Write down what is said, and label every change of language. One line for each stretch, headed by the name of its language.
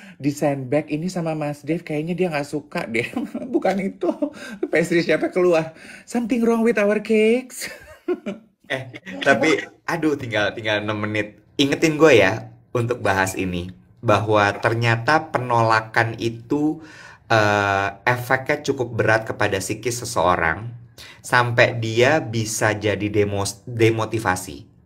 Indonesian: Di sandbag ini sama Mas Dave kayaknya dia nggak suka deh. Bukan itu. Pastry chefnya keluar.
English: Something wrong with our cakes.
Indonesian: Tapi aduh tinggal 6 menit. Ingetin gue ya untuk bahas ini bahwa ternyata penolakan itu efeknya cukup berat kepada psikis seseorang sampai dia bisa jadi demotivasi.